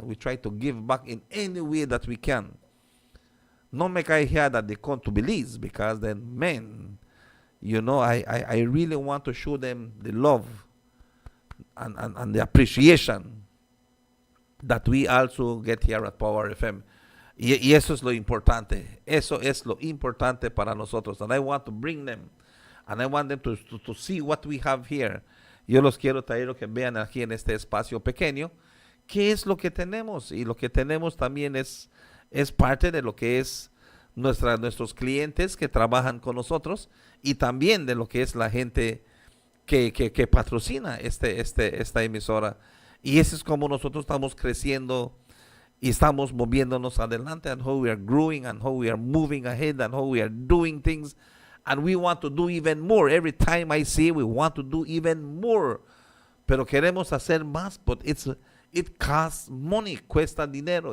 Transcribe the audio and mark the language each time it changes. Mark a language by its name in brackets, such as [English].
[English] We try to give back in any way that we can. No make I hear that they come to Belize, because then, man, you know, I really want to show them the love and the appreciation that we also get here at Power FM. [Spanish] Y eso es lo importante. Eso es lo importante para nosotros. [English] And I want to bring them. And I want them to see what we have here. [Spanish] Yo los quiero traer, que vean aquí en este espacio pequeño qué es lo que tenemos. Y lo que tenemos también es parte de lo que es nuestros clientes que trabajan con nosotros, y también de lo que es la gente que patrocina esta emisora. Y eso es como nosotros estamos creciendo estamos moviéndonos adelante, [English] and how we are growing, and how we are moving ahead, and how we are doing things, and we want to do even more. Every time I say we want to do even more, [Spanish] pero queremos hacer más, [English] but it costs money, [Spanish] cuesta dinero.